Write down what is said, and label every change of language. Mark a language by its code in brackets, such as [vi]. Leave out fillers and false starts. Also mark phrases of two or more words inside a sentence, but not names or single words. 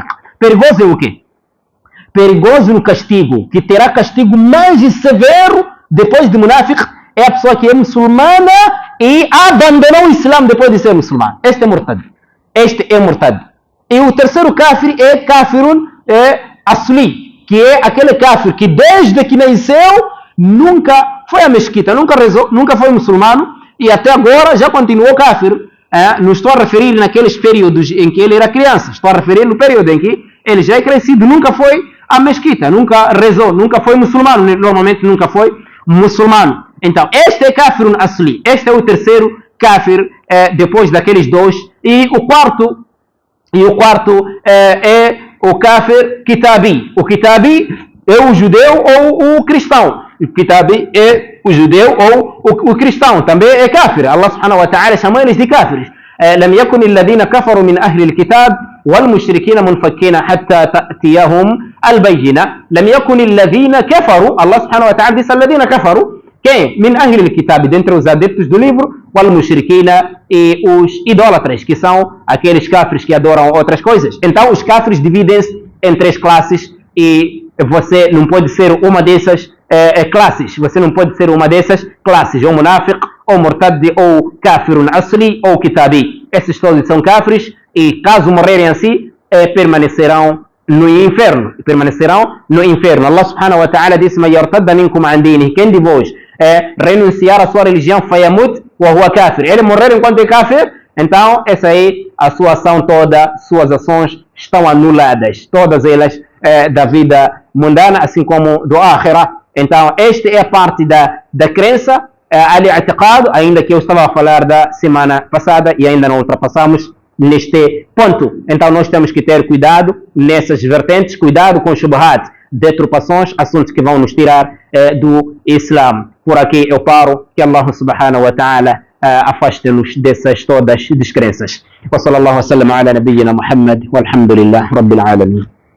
[pt] Perigoso é o quê? Perigoso no castigo, que terá castigo mais severo depois de munafiq, é a pessoa que é muçulmana e abandonou o Islã depois de ser muçulmano. Este é murtad. Este é murtad. E o terceiro kafir é [ar] كافرٌ أصلي, [pt] que é aquele kafir que desde que nasceu nunca foi à mesquita, nunca rezou, nunca foi muçulmano e até agora já continuou kafir. Não estou a referir naqueles períodos em que ele era criança, estou a referir no período em que ele já é crescido, nunca foi à mesquita, nunca rezou, nunca foi muçulmano, normalmente nunca foi muçulmano. Então, este é [ar] كافرٌ أصلي, [pt] este é o terceiro kafir depois daqueles dois. E o quarto é o [ar] كافر كتابي. [pt] O kitabi é o judeu ou o cristão. O kitabi é o judeu ou o cristão. Também é kafir. [ar] الله سبحانه وتعالى [pt] chamou eles de kafirs. [ar] لم يكن الذين كفروا من أهل الكتاب والمشركين منفكين حتى تأتيهم البينة. لم يكن الذين كفروا. الله سبحانه وتعالى disse الذين كفروا. [pt] Quem? [ar] من أهل الكتاب, [pt] dentre os adeptos do livro, [ar] والمشركين, [pt] e os idólatras, que são aqueles kafres que adoram outras coisas. Então, os kafres dividem-se em três classes e você não pode ser uma dessas classes. Você não pode ser uma dessas classes, ou munafiq, ou murtad, ou [ar] كافرٌ أصلي, [pt] ou kitabi. Esses todos são kafres e, caso morrerem assim, permanecerão no inferno. [ar] الله سبحانه وتعالى disse: "من يرتدد منكم عن دينه", [pt] quem de vós renunciar à sua religião, [ar] فيمت وهو كافر, [pt] ele morrer enquanto é kafir, então essa aí, a sua ação toda, suas ações estão anuladas, todas elas da vida mundana, assim como do akhirah. Então esta é a parte da crença, al-i'tiqad, ainda que eu estava a falar da semana passada e ainda não ultrapassamos neste ponto. Então nós temos que ter cuidado nessas vertentes, cuidado com shubhat, deturpações, assuntos que vão nos tirar do Islã. Por aqui eu paro, que [ar] الله سبحانه وتعالى [pt] afaste-nos dessas todas descrenças. [ar] وصلى الله وسلم على نبينا محمد والحمد لله رب العالمين.